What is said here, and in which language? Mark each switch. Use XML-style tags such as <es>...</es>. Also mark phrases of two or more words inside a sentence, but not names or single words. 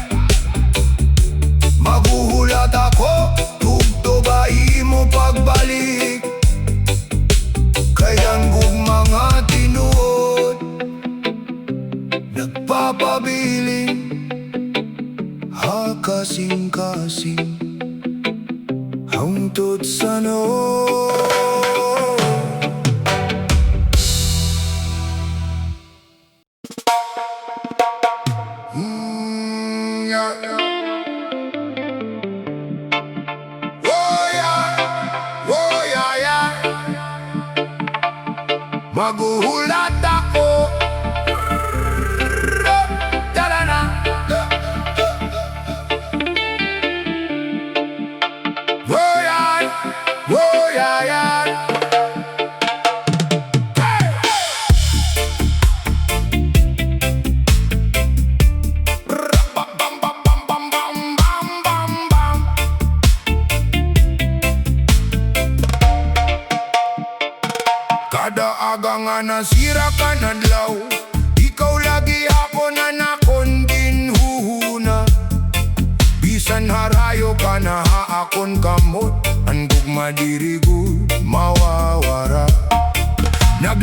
<war>Maghuhulat ako, tugtubay mo pagbalik. Kayang gugma nga tinuod, nagpapabiling hakasing-kasing hangtod sa noo.</war> <en>Yeah, yeah. Oh, yeah. Oh, yeah, yeah.</en> <war>Maghuhulat ako. Da-da-da.</war> <en>Oh, yeah. Oh, yeah, yeah. Hey! Bam, bam, bam, bam, bam, bam, bam, bam.</en> <war>Kada aga nga nasira ka nadlaw, ikaw lagi hapon anakon ginhuhuna. Bisan harayo ka na haakon kamot, ang gugma diri gud mawawara.</war>